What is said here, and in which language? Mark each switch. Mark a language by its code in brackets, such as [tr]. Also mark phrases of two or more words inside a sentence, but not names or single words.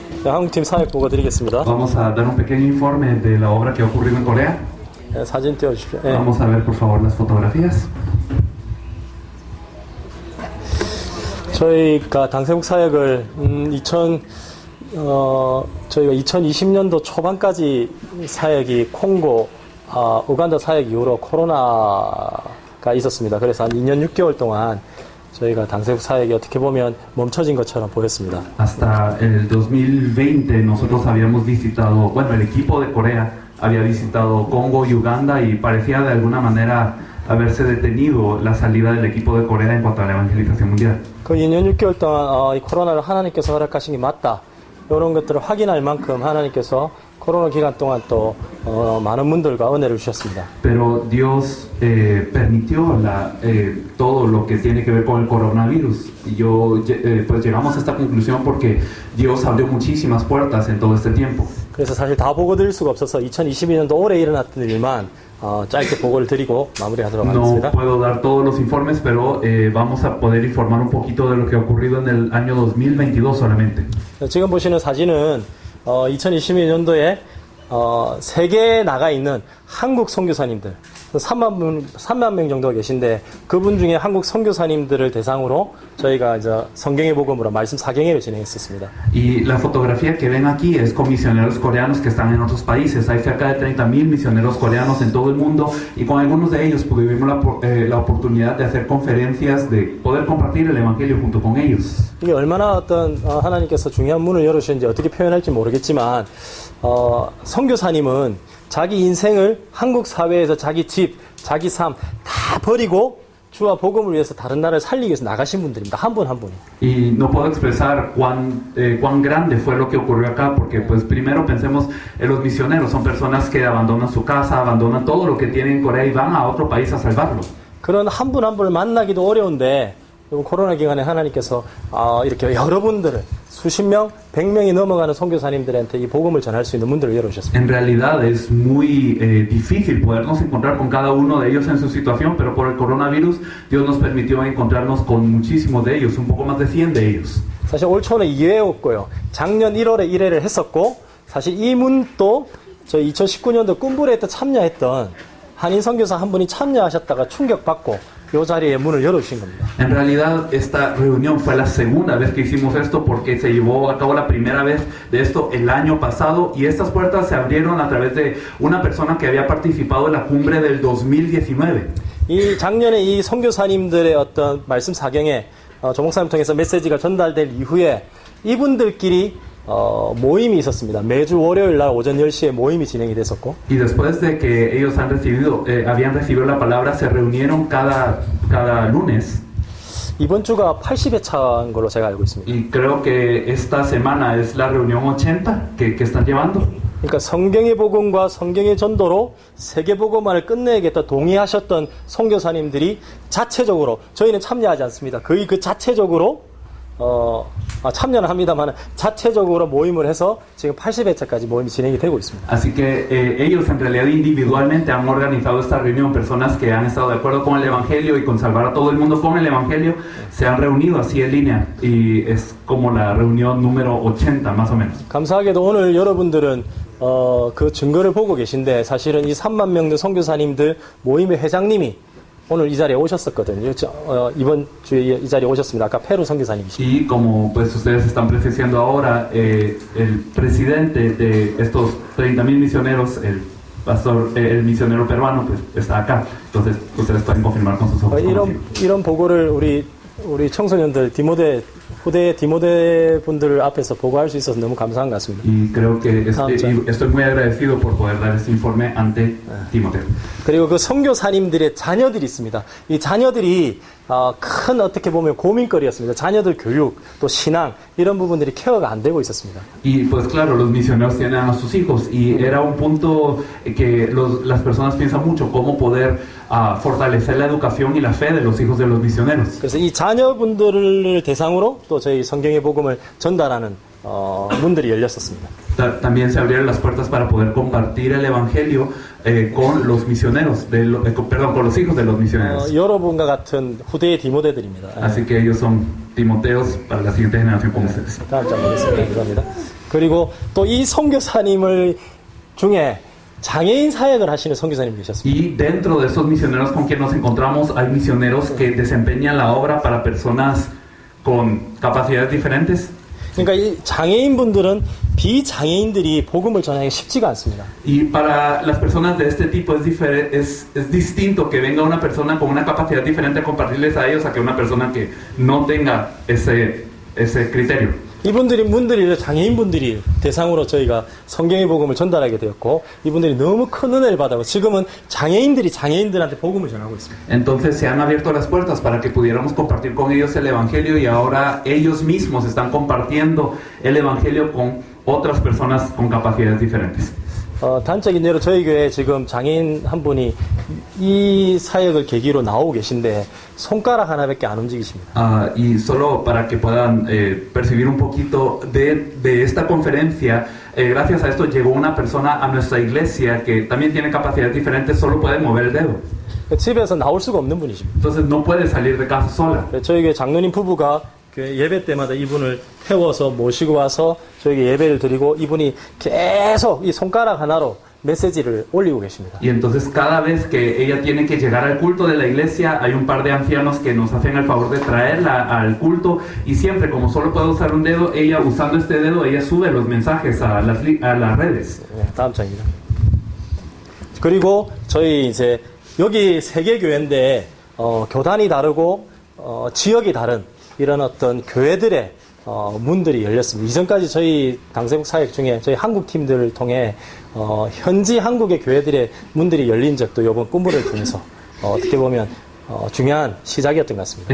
[ko] 한국팀 사역 보고 드리겠습니다. [es] Vamos a dar un pequeño informe de la obra que ha ocurrido en Corea. [ko] 사진 띄워주십시오. [es] Vamos a ver por favor las fotografías. [ko] 저희가 당세국 사역을 저희가 2020년도 초반까지 사역이 콩고, 우간다 사역 이후로 코로나가 있었습니다. 그래서 한 2년 6개월 동안 저희가 당세국 사역이 어떻게 보면 멈춰진 것처럼 보였습니다. [es] Hasta el 2020 nosotros habíamos visitado, bueno, el equipo de Corea había visitado Congo y Uganda y parecía de alguna manera haberse detenido la salida del equipo de Corea en cuanto a la evangelización mundial. [ko] 그 2년 6개월 동안 이 코로나를 하나님께서 허락하신 게 맞다, 이런 것들을 확인할 만큼 하나님께서 코로나 기간 동안 또 많은 분들과 은혜를 주셨습니다. [es] Pero Dios permitió todo lo que tiene que ver con el coronavirus. Y pues llegamos a esta conclusión porque Dios abrió muchísimas puertas en todo este tiempo. [ko] 그래서 사실 다 보고 드릴 수가 없어서 2022년도 올해 일어났던 일만 짧게 보고를 드리고 마무리하도록 하겠습니다. [es] No puedo dar todos los informes, pero vamos a poder informar un poquito de lo que ha ocurrido en el año 2022 solamente. [ko] 지금 보시는 사진은 2022년도에 세계에 나가 있는 한국 선교사님들 3만 명 정도 계신데, 그분 중에 한국 선교사님들을 대상으로 저희가 이제 성경의 복음으로 말씀 4경회를 진행했었습니다. [es] Y la fotografía que ven aquí es con misioneros coreanos que están en otros países. Hay cerca de 30,000 misioneros coreanos en todo el mundo y con algunos de ellos tuvimos la oportunidad de hacer conferencias, de poder compartir el evangelio junto con ellos. [ko] 이게 얼마나 하나님께서 중요한 문을 열으시는지 어떻게 표현할지 모르겠지만, 선교사님은 자기 인생을 한국 사회에서 자기 집, 자기 삶 다 버리고 주와 복음을 위해서 다른 나라를 살리기 위해서 나가신 분들입니다. 한 분 한 분이. [es] Y no puedo expresar cuán grande fue lo que ocurrió acá, porque pues primero pensemos en los misioneros, son personas que abandonan su casa, abandonan todo lo que tienen en Corea y van a otro país a salvarlo. [ko] 그런 한 분 한 분을 만나기도 어려운데, 코로나 기간에 하나님께서 이렇게 여러분들을 수십 명, 100명이 넘어가는 선교사님들한테 이 복음을 전할 수 있는 문들을 열어주셨습니다. [es] En realidad es muy difícil podernos encontrar con cada uno de ellos en su situación, pero por el coronavirus Dios nos permitió encontrarnos con muchísimos de ellos, un poco más de 100 de ellos. [ko] 사실 올 초는 2회였고요. 작년 1월에 1회를 했었고, 사실 이 문도 저희 2019년도 꿈부레에 참여했던 한인 선교사 한 분이 참여하셨다가 충격받고 이 자리에 문을 열어주신 겁니다. [es] En realidad esta reunión fue la segunda vez que hicimos esto, porque se llevó a cabo la primera vez de esto el año pasado y estas puertas se abrieron a través de una persona que había participado en la cumbre del 2019. [ko] 이 작년에 이 선교사님들의 어떤 말씀 사경에 조목사님 통해서 메시지가 전달될 이후에 이분들끼리 모임이 있었습니다. 매주 월요일 날 오전 10시에 모임이 진행이 됐었고, [es] Y después de que ellos habían recibido la palabra, se reunieron cada lunes. [ko] 이번 주가 80회차인 걸로 제가 알고 있습니다. [es] Y creo que esta semana es la reunión 80 que están llevando. [ko] 그러니까 성경의 복음과 성경의 전도로 세계 복음화를 끝내겠다 동의하셨던 선교사님들이 자체적으로, 저희는 참여하지 않습니다. 거의 그 자체적으로 참여는 합니다만 자체적으로 모임을 해서 지금 80회차까지 모임이 진행이 되고 있습니다. [es] Así que ellos en realidad individualmente han organizado esta reunión. Personas que han estado de acuerdo con el evangelio y con salvar a todo el mundo con el evangelio se han reunido así en línea y es como la reunión número 80 más o menos. [ko] 감사하게도 오늘 여러분들은 그 증거를 보고 계신데, 사실은 이 3만 명들 선교사님들 모임의 회장님이 오늘 이 자리에 오셨었거든요. 이번 주에 이 자리에 오셨습니다. 아까 페루 선교사님이시죠. [es] Y como pues ustedes están presenciando ahora, el presidente de estos 30,000 misioneros, el pastor, el misionero peruano, pues está acá. Entonces ustedes pueden confirmar con sus ojos. [ko] 이런 보고를 우리 청소년들 후대 디모데 분들 앞에서 보고할 수 있어서 너무 감사한 것 같습니다. [es] Y creo que estoy muy agradecido por poder dar este informe ante Timoteo. [ko] 그리고 그 선교사님들의 자녀들이 있습니다. 이 자녀들이 큰 어떻게 보면 고민거리였습니다. 자녀들 교육, 또 신앙 이런 부분들이 케어가 안 되고 있었습니다. [es] Y pues claro, los misioneros tienen a sus hijos y era un punto que las personas piensan mucho cómo poder fortalecer la educación y la fe de los hijos de los misioneros. [ko] 그래서 이 자녀분들을 대상으로 또 저희 성경의 복음을 전달하는 문들이 열렸었습니다. [es] También se abrieron las puertas para poder compartir el evangelio con los misioneros, con los hijos de los misioneros. [ko] 여러분과 같은 후대의 디모데들입니다. [es] Así que ellos son Timoteos para la siguiente generación como ustedes. [ko] 다음 장 보겠습니다. 감사합니다. 그리고 또 이 선교사님을 중에 장애인 사역을 하시는 선교사님이 계셨습니다. [es] Y dentro de esos misioneros con quien nos encontramos hay misioneros que desempeñan la obra para personas con capacidades diferentes. [ko] 그러니까 이 장애인분들은 비장애인들이 복음을 전하기가 쉽지가 않습니다. [es] Y para las personas de este tipo es distinto que venga una persona con una capacidad diferente a compartirles a ellos a que una persona que no tenga ese criterio. [ko] 이분들이 장애인분들이 대상으로 저희가 성경의 복음을 전달하게 되었고 이분들이 너무 큰 은혜를 받아서 지금은 장애인들이 장애인들한테 복음을 전하고 있습니다. [es] Entonces se han abierto las puertas para que pudiéramos compartir con ellos el evangelio y ahora ellos mismos están compartiendo el evangelio con otras personas con capacidades diferentes. [ko] 단적인 예로 저희 교회에 지금 장애인 한 분이 이 사역을 계기로 나오고 계신데 손가락 하나밖에 안 움직이십니다. [es] Y solo para que puedan percibir un poquito de esta conferencia, gracias a esto llegó una persona a nuestra iglesia que también tiene capacidades diferentes, solo puede mover el dedo. [ko] 집에서 나올 수가 없는 분이십니다. [es] Entonces no puede salir de casa sola. [ko] 저희 교회 장로님 부부가 교회 예배 때마다 이분을 태워서 모시고 와서 저에게 예배를 드리고 이분이 계속 이 손가락 하나로 메시지를 올리고 계십니다. [es] Y entonces cada vez que ella tiene que llegar al culto de la iglesia, hay un par de ancianos que nos hacen el favor de traerla al culto y siempre, como solo puede usar un dedo, ella usando este dedo, ella sube los mensajes a las redes. [ko] 네, 다음 장입니다. 그리고 저희 이제 여기 세계 교회인데 교단이 다르고 지역이 다른 이런 어떤 교회들의 문들이 열렸습니다. 이전까지 저희 당세국 사역 중에 저희 한국 팀들을 통해 현지 한국의 교회들의 문들이 열린 적도 이번 꿈물을 통해서 어떻게 보면 중요한 시작이었던 것 같습니다.